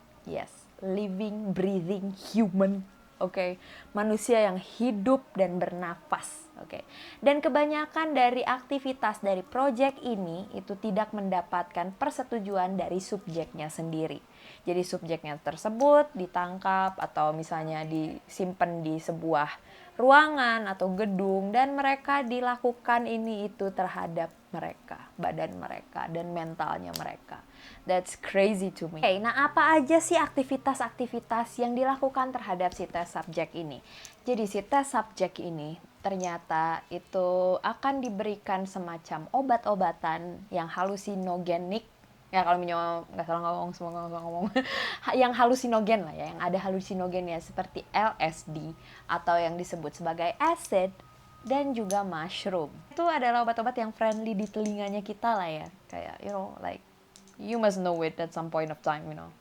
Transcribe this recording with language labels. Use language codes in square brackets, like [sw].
[en] Yes, living, breathing human. [id] Manusia yang hidup dan bernafas. Dan kebanyakan dari aktivitas dari project ini itu tidak mendapatkan persetujuan dari subjeknya sendiri. Jadi subjeknya tersebut ditangkap atau misalnya disimpan di sebuah ruangan atau gedung, dan mereka dilakukan ini itu terhadap mereka, badan mereka dan mentalnya mereka. [en] That's crazy to me. [id] Nah apa aja sih aktivitas-aktivitas yang dilakukan terhadap si test subject ini? Jadi si test subject ini ternyata itu akan diberikan semacam obat-obatan yang halusinogenik. Ya kalau Minyo nggak salah ngomong, semoga nggak ngomong. Yang halusinogen lah ya, yang ada halusinogennya seperti LSD atau yang disebut sebagai acid dan juga mushroom. Itu adalah obat-obat yang friendly di telinganya kita lah ya. [en] Kayak you know, like you must know it at some point of time, you know.